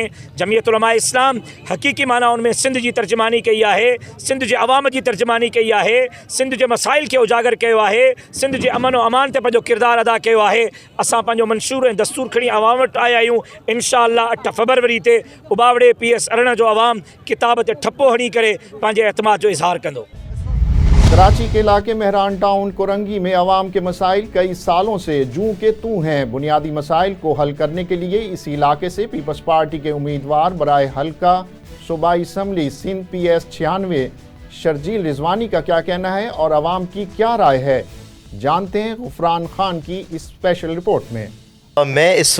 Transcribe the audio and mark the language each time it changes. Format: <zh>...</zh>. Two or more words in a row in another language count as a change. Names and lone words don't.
<sd>जमियत उलमा इस्लाम हक़ीक़ी मानाउनि में सिंध जी तर्जुमानी कई आहे, सिंध जे अवाम जी तर्जुमानी कई आहे, सिंध जे मसाइल खे उजागर कयो आहे, सिंध जे अमन व अमान ते पंहिंजो किरदारु अदा कयो आहे। असां पंहिंजो मंशूर ऐं दस्तूर खणी अवाम वटि आया आहियूं। इंशाअल्लाह 8 फरवरी ते उबावड़े PS 18 जो अवाम किताब ते ठप्पो हणी करे पंहिंजे एतमाद जो इज़हार कंदो।</sd> <ur>کراچی کے علاقے مہران ٹاؤن کرنگی میں عوام کے مسائل کئی سالوں سے جوں کے توں ہیں۔ بنیادی مسائل کو حل کرنے کے لیے اس علاقے سے پیپلز پارٹی کے امیدوار برائے حلقہ صوبائی اسمبلی سندھ PS 96 شرجیل رضوانی کا کیا کہنا ہے اور عوام کی کیا رائے ہے، جانتے ہیں غفران خان کی اس اسپیشل رپورٹ میں۔</ur>